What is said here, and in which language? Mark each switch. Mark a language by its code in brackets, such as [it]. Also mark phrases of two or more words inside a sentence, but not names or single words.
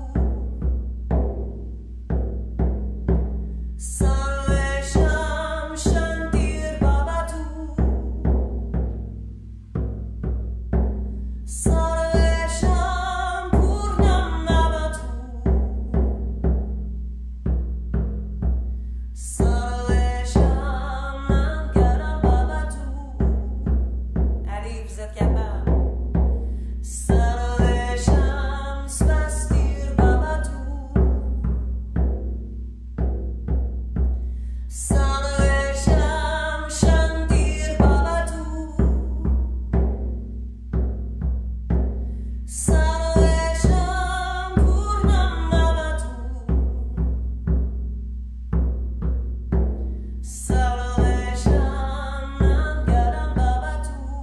[sa] सर्वेषां शान्तिर् भवतु, सर्वेषां पूर्णं भवतु, सर्वेषां मङ्गलं भवतु. [fr] Allez, vous êtes capables. [sa] सर्वेषां स्वस्तिर् भवतु, सर्वेषां शान्तिर् भवतु, सर्वेषां पूर्णं भवतु, सर्वेषां मङ्गलं भवतु,